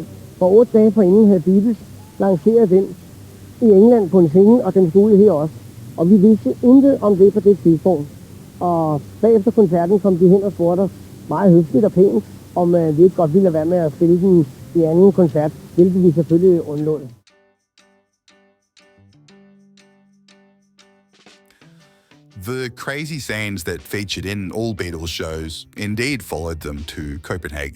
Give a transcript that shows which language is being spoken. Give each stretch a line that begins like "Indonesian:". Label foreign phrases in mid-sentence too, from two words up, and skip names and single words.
Danish: For 8 dage forinden havde Beatles lanceret den i England på en single, og den skulle her også. Og vi vidste intet om det på det tidspunkt. Og bagefter koncerten kom de hen og spurgte os meget høfligt og pænt, om vi ikke godt ville lade være med at spille den i anden koncert, hvilket vi selvfølgelig undlod.
English: The crazy scenes that featured in all Beatles shows indeed followed them to Copenhagen.